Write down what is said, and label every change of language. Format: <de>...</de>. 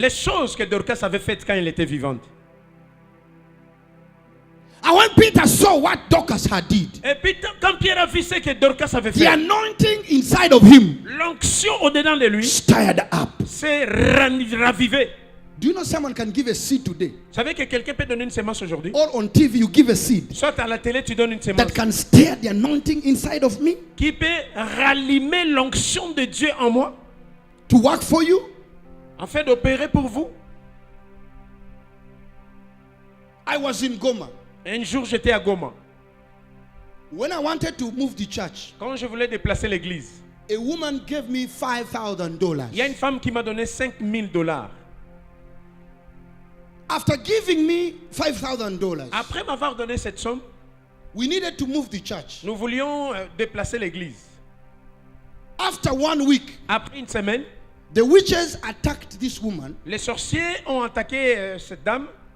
<fr>Les choses que Dorcas avait faites quand elle était vivante.</fr> <en>And when Peter saw what Dorcas had did,</en> <fr>et puis quand Pierre a vu ce que Dorcas avait fait,</fr> <en>the anointing inside of him,</en> <fr>l'onction au-dedans de lui,</fr> <en>stirred up.</en> <fr>s'est ravivé.</fr> <en>Do you know someone can give a seed today?</en> <fr>Vous savez que quelqu'un peut donner une semence aujourd'hui?</fr> <en>Or on TV you give a seed.</en> <fr>Soit à la télé tu donnes une semence.</fr> <en>That can stir the anointing inside of me.</en> <fr>Qui peut rallumer l'onction de Dieu en moi.</fr> <en>To work for you.</en> <fr>En fait d'opérer pour vous.</fr> <en>I was in Goma.</en> <fr>Un jour j'étais à Goma.</fr> <en>When I wanted to move the church.</en> <fr>Quand je voulais déplacer l'église.</fr> <en>A woman gave me $5,000.</en> <fr>Il y a une femme qui m'a donné $5,000.</fr> <en>After giving me $5,000,</en> <fr>après m'avoir donné cette somme,</fr> <en>we needed to move the church.</en> <fr>Nous voulions déplacer l'église.</fr> <en>After 1 week,</en> <fr>après une semaine,</fr> <en>the witches attacked this woman.</en> <fr>Les sorciers ont attaqué cette dame.</fr>